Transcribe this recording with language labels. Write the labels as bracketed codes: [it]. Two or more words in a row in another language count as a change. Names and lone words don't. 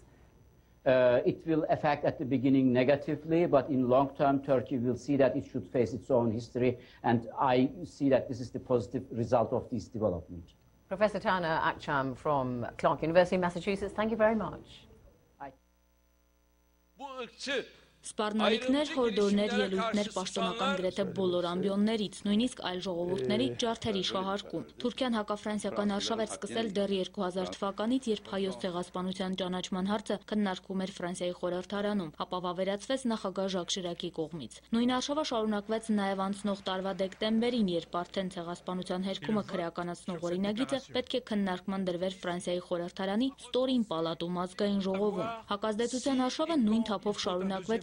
[en] It will affect at the beginning negatively, but in long term, Turkey will see that it should face its own history, and I see that this is the positive result of this development. Professor Taner Akçam from Clark University, Massachusetts, thank you very much. [hy] Սպառնալիքներ, հորդորներ, ելույթներ պաշտոնական գրեթե բոլոր ամբիոններից, նույնիսկ այլ ժողովուրդների ջարդեր իշխահարկում։ Թուրքիան հակաֆրանսիական արշավ էր սկսել դեռ 2000 թվականից, երբ հայոց ցեղասպանության ճանաչման հարցը քննարկվում էր Ֆրանսիայի խորհրդարանում, ապա վավերացվեց նախագահ Ժակ Շիրակի կողմից։ Նույն արշավը շարունակվեց նաև անցնող տարվա դեկտեմբերին, երբ արդեն ցեղասպանության հերքումը քրեականացնող օրինագիծը պետք է քննարկման դրվեր Ֆրանսիայի խորհրդարանի ստորին պալատում ազգային ժողովում։ Հակազդեցության արշավը նույն թափով շարունակվեց